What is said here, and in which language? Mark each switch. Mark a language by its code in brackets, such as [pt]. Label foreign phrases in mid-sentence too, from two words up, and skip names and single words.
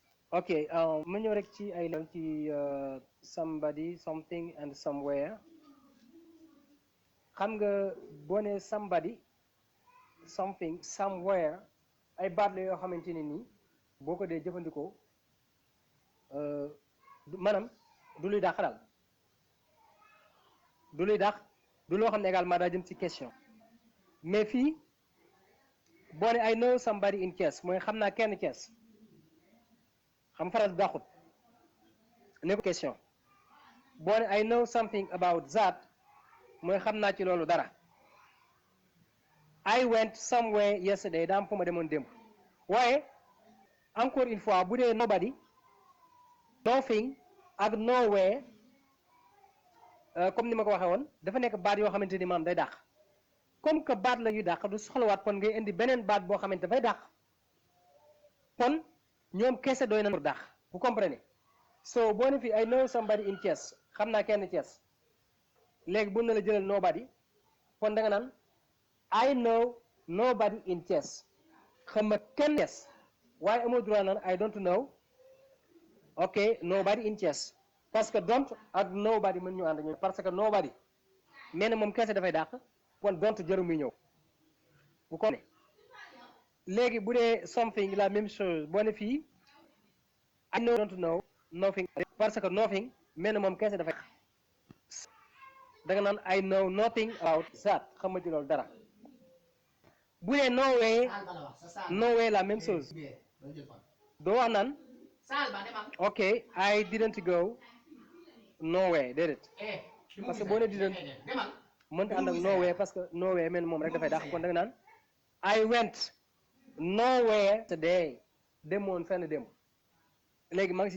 [wo] ok ma ñëw rek ci ay leeral ci [en] somebody something and somewhere [wo] xam nga boo nee [en] somebody something somewhere [wo] ay baat la yoo xamante ne nii boo ko dee jëfandikoo maanaam du luy dàq daal du luy dàq du loo xam ne également daa jëm ci question mais fii boo ne [en] I know somebody in Thiès [wo] mooy xam naa kenn Thiès xam phrase dàqut ne ko question boo ne [en] I know something about that [wo] mooy xam naa ci loolu dara [en] I went somewhere yesterday [wo] daa am fu ma demoon démb waaye [fr] encore une fois [wo] bu dee [en] nobody nothing [wo] ak nowhere comme ni ma ko waxee woon dafa nekk baat yoo xamante ni maam day dàq [fr] comme que [wo] baat la yuy dàq du soxlawaat kon ngay indi beneen baat boo xamante dafay dàq kon ñoom kese doy na pour dàq [fr] vous comprenez [wo] so boo ne fii I [en] know somebody in Thiès [wo] xam naa kenn Thiès léegi bu na la jëlal nobody kon da nga naan [en] I know nobody in Thiès [wo] xam nga kenn Thiès waaye amoo droit naan [en] I don't know ok nobody in Thiès [fr] parce que [wo] don't ak nobody mën ñu ànd ñëw [fr] parce que [wo] nobody mais ne moom kese dafay dàq kon don't jëru muy ñëw bu ko ne léegi bu dee something [fr] la même chose [wo] boo ne fii [en] I know don't know nothing [fr] parce que [wo] nothing mais ne moom kese dafay da nga naan [en] I know nothing about that [wo] xam nga ci loolu dara bu dee nowhere [fr] la même chose [wo] doo wax naan [en] ok I didn't go nowhere [wo] déedéet [fr] parce que [wo] boo ne didn't mënta ànd ak nowhere [fr] parce que [wo] nowhere men moom rek dafay dàq kon da nga naan [en] I went nowhere today [wo] demoon fenn démb léegi maa ngi si